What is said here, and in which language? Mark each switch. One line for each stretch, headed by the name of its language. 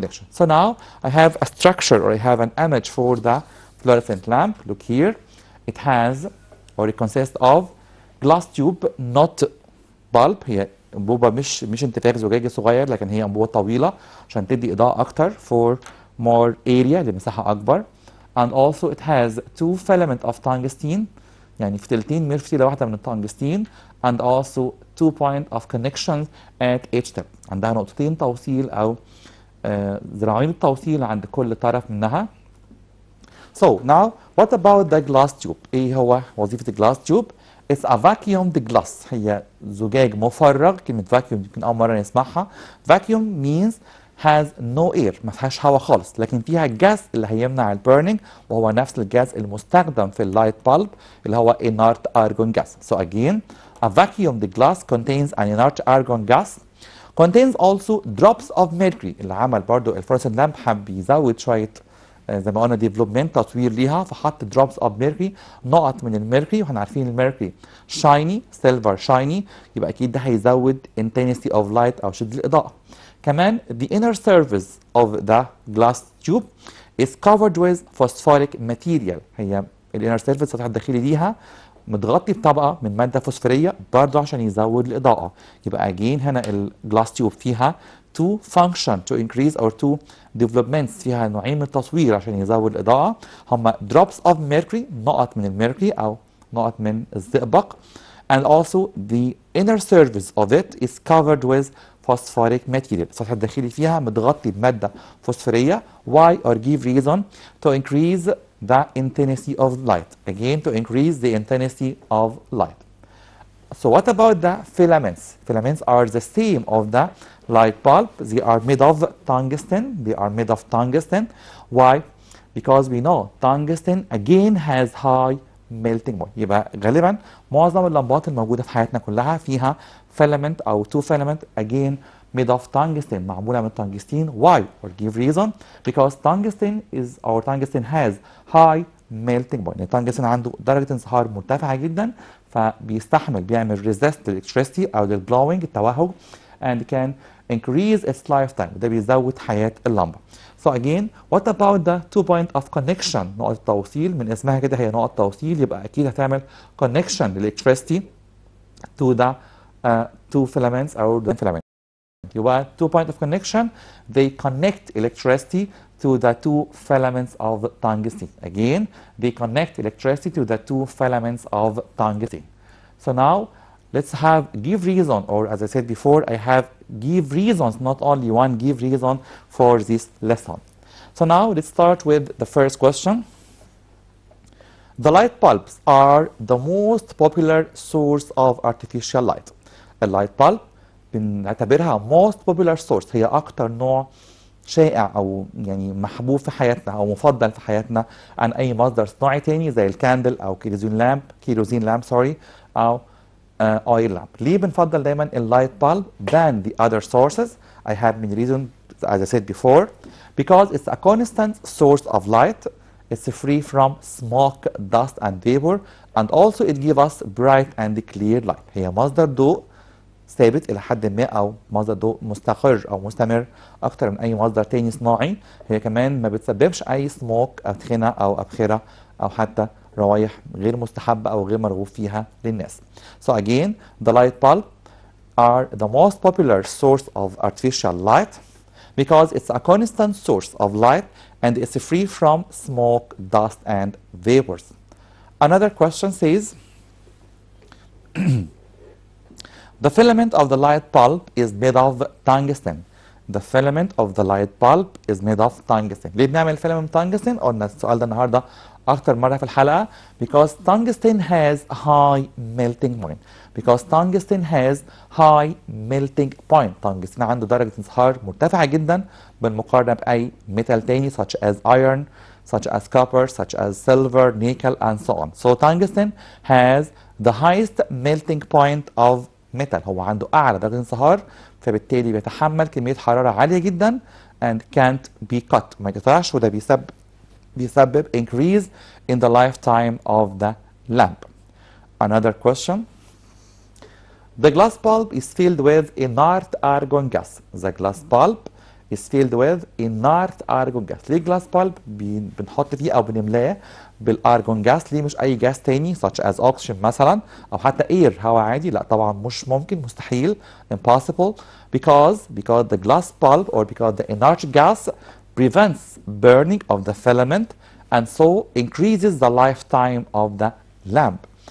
English: So now I have a structure or I have an image for the fluorescent lamp. Look here. It has or it consists of glass tube not bulb.
Arabic: هي أنبوبة مش انتفاخ زجاجي صغير لكن هي أنبوبة طويلة عشان تدي إضاءة أكتر
English: for more area
Arabic: لمساحة أكبر.
English: And also it has 2 filaments of tungsten
Arabic: يعني فتيلتين من فتيلة واحدة من التنجستين
English: and also 2 points of connection at each tip.
Arabic: عندها نقطتين توصيل أو ذراعين التوصيل عند كل طرف منها.
English: So now what about the glass tube?
Arabic: إيه هو وظيفة الجلاس تيوب؟
English: It's a vacuumed glass.
Arabic: هي زجاج مفرغ. كلمة vacuum يمكن أول مرة نسمعها.
English: Vacuum means has no air.
Arabic: ما فيهاش هواء خالص لكن فيها جاز اللي هيمنع البيرنينج وهو نفس الجاز المستخدم في اللايت bulb اللي هو inert argon gas.
English: So again, a vacuumed glass contains an inert argon gas. Contains also drops of mercury.
Arabic: اللي عمل برضو الفلوريسنت لامب حب يزود شوية زي ما قلنا ديفلوبمنت تطوير ليها فحط
English: drops of mercury
Arabic: نقط من الميركوري واحنا عارفين الميركوري شايني سيلفر شايني يبقى اكيد ده هيزود
English: intensity of light
Arabic: او شدة الإضاءة.
English: كمان the inner surface of the glass tube is covered with phosphoric material.
Arabic: هي الانر سيرفيس السطح الداخلي ليها متغطي بطبقه من ماده فوسفوريه برضه عشان يزود الاضاءه. يبقى اجين هنا الجلاس تيوب فيها
English: two function to increase or two developments
Arabic: فيها نوعين من التصوير عشان يزود الإضاءة هما
English: drops of mercury
Arabic: نقط من الميركوري أو نقط من الزئبق
English: and also the inner surface of it is covered with phosphoric material.
Arabic: السطح الداخلي فيها متغطي بمادة فوسفورية.
English: Why or give reason to increase the intensity of light. Again, to increase the intensity of light. So what about the filaments? Filaments are the same of the light bulb. They are made of tungsten. They are made of tungsten. Why? Because we know tungsten again has high melting point.
Arabic: يبقى غالبا معظم اللمبات الموجودة في حياتنا كلها فيها filament أو two filament
English: again made of tungsten
Arabic: معمولة من تنجستين.
English: Why? Or give reason? Because tungsten has high melting point.
Arabic: التنجستين عنده درجة انصهار مرتفعة جدا فبيستحمل بيعمل resist للإلكتريستي أو للglowing التوهج
English: and can increase its lifetime.
Arabic: ده بيزود حياة اللمبة.
English: So again, what about the 2 point of connection؟
Arabic: نقط التوصيل من اسمها كده هي نقط توصيل يبقى أكيد هتعمل
English: connection للإلكتريستي to the two filaments or the filament. يبقى 2 point of connection they connect electricity to the two filaments of tungsten. Again, they connect electricity to the two filaments of tungsten. So now let's give reason, or as I said before, I have give reasons, not only one give reason for this lesson. So now let's start with the first question. The light bulbs are the most popular source of artificial light.
Arabic: اللايت bulb بنعتبرها
English: most popular source
Arabic: هي أكتر نوع شائع أو يعني محبوب في حياتنا أو مفضل في حياتنا عن أي مصدر صناعي تاني زي الكاندل أو كيروزين لامب أو oil lamp. ليه بنفضل دايما اللايت
English: bulb than the other sources? I have many reasons as I said before. Because it's a constant source of light. It's free from smoke, dust and vapor and also it gives us bright and clear light.
Arabic: هي مصدر ضوء ثابت إلى حد ما أو مصدر ضوء مستقر أو مستمر أكتر من أي مصدر تاني صناعي. هي كمان ما بتسببش أي سموك أدخنة أو أبخرة أو حتى روايح غير مستحبة أو غير مرغوب فيها للناس.
English: So again, the light bulb are the most popular source of artificial light because it's a constant source of light and it's free from smoke, dust and vapors. Another question says, the filament of the light bulb is made of tungsten. The filament of the light bulb is made of tungsten.
Arabic: ليه بنعمل filament tungsten؟ قلنا السؤال ده النهارده أكتر مرة في الحلقة.
English: Because tungsten has high melting point. Because tungsten has high melting point.
Arabic: tungsten عنده درجة انصهار مرتفعة جدا بالمقارنة بأي metal تاني
English: such as iron, such as copper, such as silver, nickel and so on. So tungsten has the highest melting point of metal.
Arabic: هو عنده أعلى درجة انصهار فبالتالي بيتحمل كمية حرارة عالية جدا
English: and can't be cut.
Arabic: ما يقطعش وده بيسبب
English: increase in the lifetime of the lamp. Another question. The glass bulb is filled with inert argon gas. The glass bulb is filled with inert argon gas.
Arabic: ليه glass bulb بنحط فيه أو بنملاه بالارجون جاس؟ ليه مش أي جاس تاني
English: such as oxygen
Arabic: مثلا أو حتى air هواء عادي؟ لا طبعا مش ممكن، مستحيل،
English: impossible. Because the glass bulb or because the inert gas prevents burning of the filament and so increases the lifetime of the lamp.